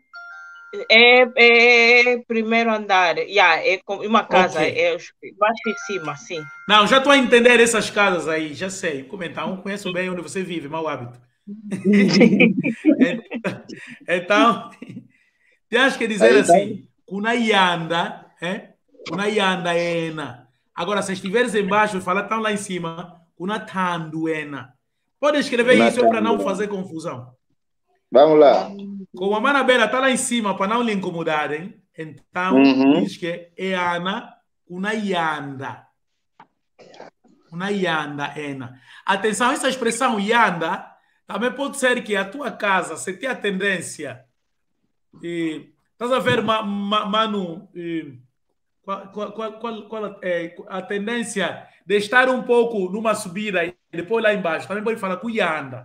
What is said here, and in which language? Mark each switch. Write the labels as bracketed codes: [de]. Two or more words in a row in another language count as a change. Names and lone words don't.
[pt] É primeiro andar. É uma casa, é embaixo e cima, sim. Não, já estou a entender essas casas aí, já sei. Comentar, conheço bem onde você vive, mau hábito. Então, tens que dizer assim, [kg] una yanda, una yanda ena. [pt] Agora, se estiveres embaixo e falar tão lá em cima, [kg] una tanduena. [pt] Pode escrever isso para não fazer confusão. Vamos lá. Como a Manabela está lá em cima para não lhe incomodarem, então diz que é Ana, [kg] una yanda. [pt] Una yanda ena. Atenção, essa expressão yanda também pode ser que a tua casa, se tem a tendência, estás a ver, Manu, qual a tendência de estar um pouco numa subida e depois lá embaixo, também pode falar com yanda.